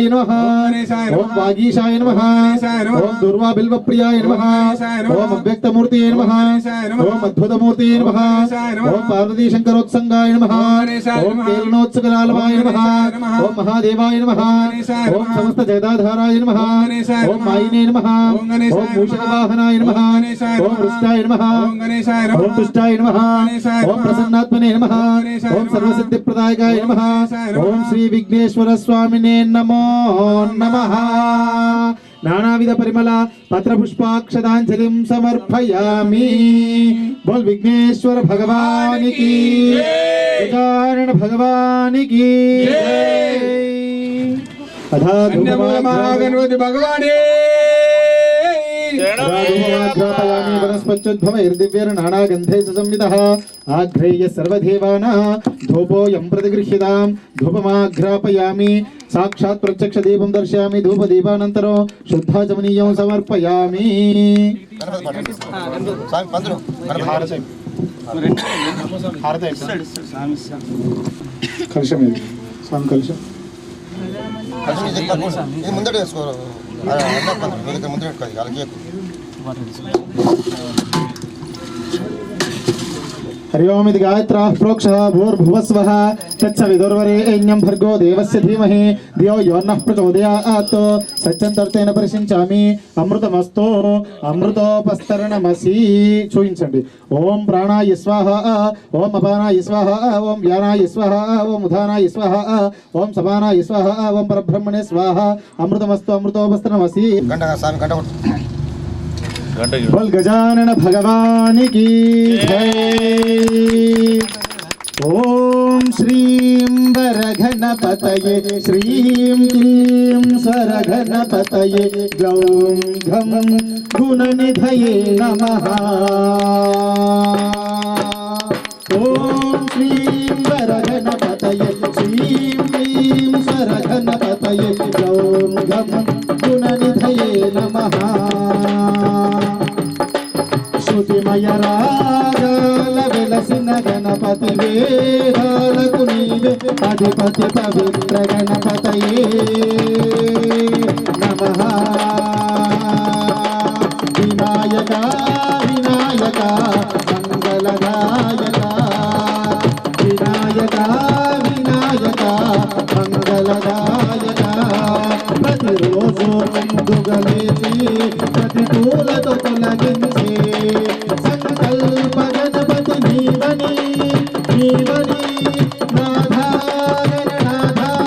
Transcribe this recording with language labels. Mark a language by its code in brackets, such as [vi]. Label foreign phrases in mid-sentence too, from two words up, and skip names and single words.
[sa] నమః ఓం వాగీశాయ నమః ఓం దుర్వాబిల్వప్రియాయ నమః ఓం అవ్యక్తమూర్తియే నమః ఓం అద్భుతమూర్తియే నమః ఓం పార్వతీ శంకరోత్సంగాయ నమః ఓం కేలనోత్సుకలాలవాయ నమః ఓం మహాదేవాయ నమః ఓం సమస్త జగదాధారాయ నమః ఓం మాయినే నమః ఓం మూషకవాహనాయ నమః नमः ओम रुष्टाय नमः ओम तुष्टाय नमः ओम प्रसन्नात्मने नमः ओम सर्वसिद्धिप्रदायकाय नमः ओम श्री विघ्नेश्वर स्वामिने नमो नमः नानाविध परिमल पत्र पुष्पाक्षदांजलिं समर्पयामि। [hi] बोल विघ्नेश्वर भगवान की गजानन भगवान की अधा गणपति भगवान [sa] ग्रापयामि वनस्पत्युद्भवैर्दिव्यैर् नानागन्धैः संवितः आघ्रेय सर्वदेवानां धूपोऽयं प्रतिगृह्यतां धूपमाघ्रापयामि साक्षात् प्रत्यक्षदीपं दर्शयामि धूपदीपानन्तरं शुद्धाचमनीयं समर्पयामि। [te] కలశం స్వామి కలశం ముందట వేసుకోరు ముందర పెట్టుకోవాలి వాళ్ళకి [sa] हरि ओम इति गायत्राः प्रोक्षः भूर्भुवस्वः तत्सविदुर्वरेण्यं भर्गो देवस्य धीमहि धियो यो नः प्रचोदयात् सच्चन्तर्तेन परिषिञ्चामि अमृतमस्तु अमृतोपस्तरणमसि చూయించండి ఓం ప్రాణాయ స్వాహ ఓం అపానాయ స్వాహ ఓం వ్యానాయ స్వాహ ఓం ఉదానాయ స్వాహ ఓం సమానాయ స్వాహ ఓం పరబ్రహ్మణే స్వాహ అమృతమస్తు అమృతోపస్తరణమసి [te] గంట స్వామి గంట [hi] बोल गजानन भगवान की जय। [sa] ओम श्रीं वरघनपतये श्रीं क्लीं स्वरघनपतये ग्लौं घं गुणनिधये नमः। ओम श्रीं वरघनपतये श्रीं क्लीं स्वरघनपतये ग्लौं घं गुणनिधये नमः। [te] శ్రుతిమయ రాగాల విలసిన గణపతి वेदाలకు నీవే అధిపతి పవిత్ర గణపతయే నమః। వినాయక వినాయక మంగళదాయక వినాయక వినాయక మంగళదాయక ప్రతిరోజు ముందుగలేచి ప్రతికూలతో తొలగించే సంకల్ప గణపతి నీవని నీవని నాథా గణనాథ